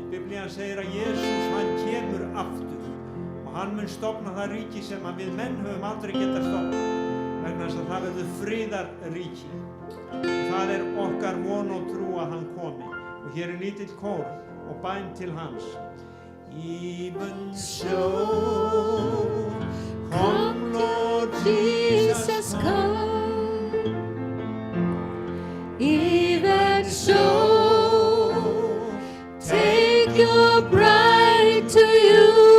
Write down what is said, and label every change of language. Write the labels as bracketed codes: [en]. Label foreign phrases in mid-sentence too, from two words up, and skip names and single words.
[is] Biblían segir að Jesús hann kemur aftur og hann mun stofna það ríki sem að við menn höfum aldrei getað stofnað, vegna þess að það verður friðarríki. Það okkar von og trú að hann komi, og hér lítill kór og bæn til hans. [en] Even so, come Lord Jesus, come. Even so, take your bride to you.